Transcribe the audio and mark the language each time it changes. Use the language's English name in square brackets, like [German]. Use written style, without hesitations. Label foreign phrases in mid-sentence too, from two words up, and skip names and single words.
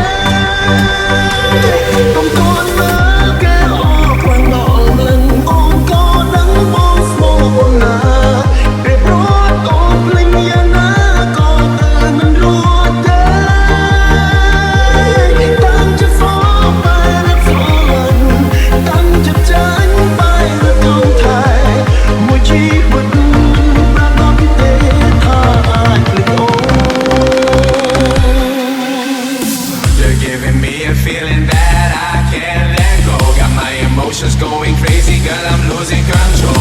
[Khmer] កុំតន់មើលគេអរខ្លាំងដល់លឹងអូនក៏ដឹងបងស្មោះអូនណាពេលរត់អូនភ្លេចយ៉ាងណាក៏ទៅមិនរួចទេតាំងចិត្តសងបែររត់ស្រលាញ់តាំងចិត្តចាញ់បែររត់ចង់ថែមួយជីវិតប្រាកដទេថាអាចភ្លេចអូន [English] You're giving me a feeling that I can't let go. Got my emotions going crazy, girl, I'm losing control.